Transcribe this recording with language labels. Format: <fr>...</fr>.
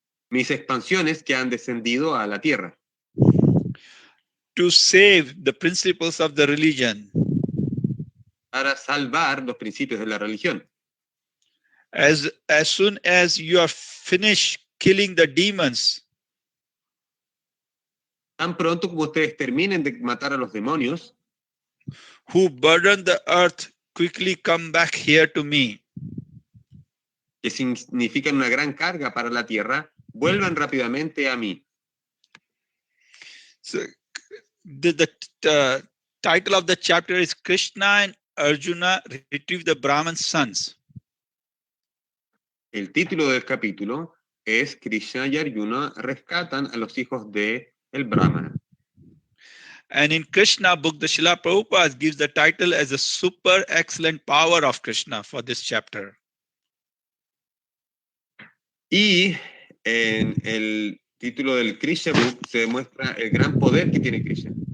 <es>Mis expansiones que han descendido a la tierra.</es> <en>To save the principles of the religion.</en> <es>Para salvar los principios de la religión.</es> <en>As soon as you are finished killing the demons,</en> <es>tan pronto como ustedes terminen de matar a los demonios,</es> <en>who burden the earth, quickly come back here to me.</en> <es>Que significan una gran carga para la tierra, vuelvan rápidamente a mí.</es> <en>So, the title of the chapter is Krishna and Arjuna retrieve the Brahman sons.</en> <es>El título del capítulo es Krishna y Arjuna rescatan a los hijos de el Brahmana.</es> <en>And in Krishna book, the Srila Prabhupada gives the title as a super excellent power of Krishna for this chapter.</en> <es>Y en el título del Krishna book se demuestra el gran poder que tiene Krishna.</es>